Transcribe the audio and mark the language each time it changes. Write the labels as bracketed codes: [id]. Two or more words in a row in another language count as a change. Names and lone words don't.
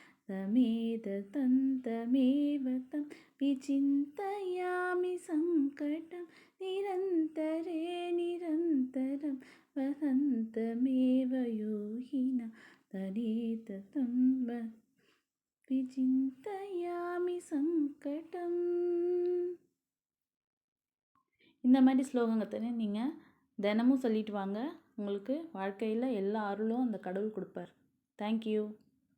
[sa] तमेव तं विचिन्तयामि सङ्कटं निरन्तरे निरन्तरं वसन्तमेव योगिना तदेततं विचिन्तयामि சங்கடம். [ta] இந்த மாதிரி ஸ்லோகங்களை நீங்கள் தினமும் சொல்லிட்டு வாங்க. உங்களுக்கு வாழ்க்கையில் எல்லா அருளும் அந்த கடவுள் கொடுப்பார். தேங்க்யூ.